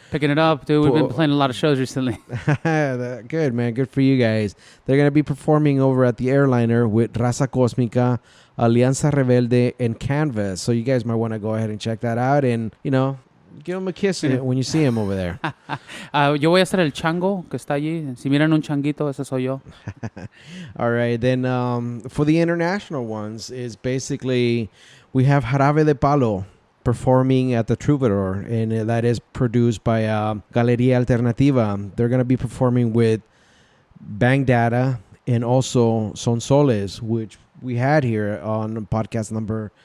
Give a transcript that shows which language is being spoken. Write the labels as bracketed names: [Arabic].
[English] Picking it up, dude. We've been playing a lot of shows recently. Good, man. Good for you guys. They're going to be performing over at the Airliner with Raza Cósmica, Alianza Rebelde, and Canvas. So you guys might want to go ahead and check that out and, you know, give them a kiss when you see them over there. [Spanish] Yo voy a ser el chango que está allí. Si miran un changuito, ese soy yo. [English] All right. Then for the international ones is basically we have Jarabe de Palo performing at the Troubadour, and that is produced by Galería Alternativa. They're going to be performing with Bang Data and also Son Soles, which we had here on podcast number